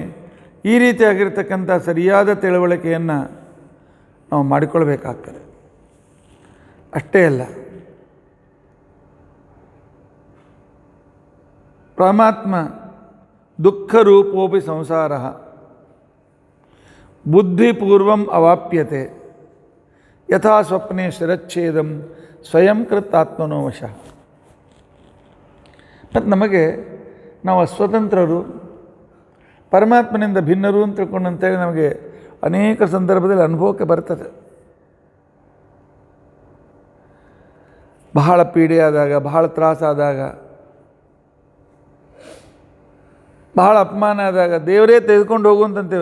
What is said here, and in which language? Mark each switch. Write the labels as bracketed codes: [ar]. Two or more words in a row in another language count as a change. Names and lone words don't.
[kn] ಈ ರೀತಿಯಾಗಿರ್ತಕ್ಕಂಥ ಸರಿಯಾದ ತಿಳುವಳಿಕೆಯನ್ನು ನಾವು ಮಾಡಿಕೊಳ್ಬೇಕಾಗ್ತದೆ. ಅಷ್ಟೇ ಅಲ್ಲ, [sa] ಪರಮಾತ್ಮ ದುಃಖರೂಪೋಪಿ ಸಂಸಾರ ಬುದ್ಧಿಪೂರ್ವಂ ಅವಾಪ್ಯತೆ ಯಥಾ ಸ್ವಪ್ನೆ ಶಿರಚ್ಛೇದಂ ಸ್ವಯಂ ಕೃತ್ ಆತ್ಮನೋ ವಶಃ. [kn] ಮತ್ತು ನಮಗೆ ನಾವು ಅಸ್ವತಂತ್ರರು, ಪರಮಾತ್ಮನಿಂದ ಭಿನ್ನರು ಅಂತ ತಿಳ್ಕೊಂಡಂತೇಳಿ ನಮಗೆ ಅನೇಕ ಸಂದರ್ಭದಲ್ಲಿ ಅನುಭವಕ್ಕೆ ಬರ್ತದೆ. ಬಹಳ ಪೀಡೆಯಾದಾಗ, ಬಹಳ ತ್ರಾಸಾದಾಗ, ಬಹಳ ಅಪಮಾನ ಆದಾಗ ದೇವರೇ ತೆಗೆದುಕೊಂಡು ಹೋಗುವಂತಂತೇವೆ.